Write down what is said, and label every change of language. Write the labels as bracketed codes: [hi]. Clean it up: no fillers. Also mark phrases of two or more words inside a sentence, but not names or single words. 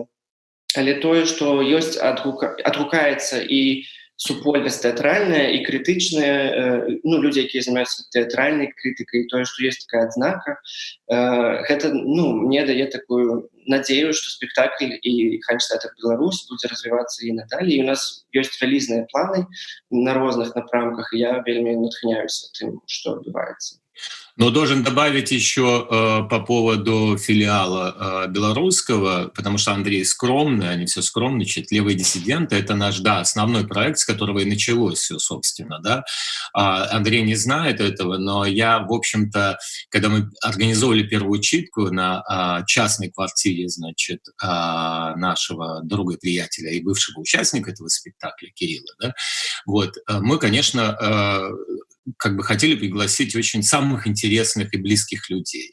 [be] Але тое, што ёсць, адгукаецца і супольнасць тэатральная, і крытычная, людзі, якія займаюцца тэатральнай крытыкай, тое, што ёсць такая адзнака, гэта, мне дае такую надзею, што спектакль і Ханч-тэатр Беларусь будзе развівацца і надалей. І у нас ёсць вялізныя планы на розных напрамках, і я вельмі натхняюся тым, што адбываецца. [ru] Но должен добавить еще по поводу филиала белорусского, потому что Андрей скромный, они все скромничают. «Левые диссиденты» — это наш, основной проект, с которого и началось все, собственно, да. Андрей не знает этого, но я, в общем-то, когда мы организовали первую читку на частной квартире, значит, нашего друга, приятеля и бывшего участника этого спектакля, Кирилла, да, вот, мы, конечно, хотели пригласить очень самых интересных и близких людей.